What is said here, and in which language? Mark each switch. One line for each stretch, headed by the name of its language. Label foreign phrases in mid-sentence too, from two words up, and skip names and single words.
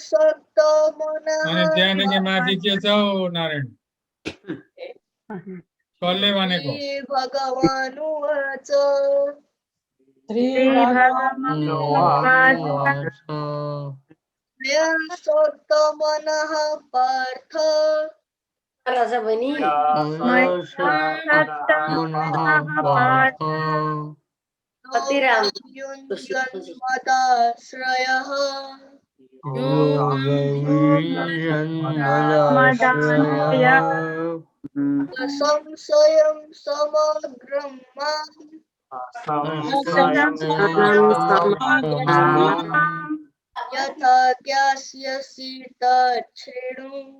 Nepali: अनि त्यहाँदेखि माथि के छ हौ नारायण? चल्ले भनेको
Sanskrit: श्रीभगवानुवाच श्रीभगवानुवाच मया सप्तमनः पार्थ युञ्जन्मदाश्रयः संशयं समग्रं माम् यथा ज्ञास्यसि तच्छृणु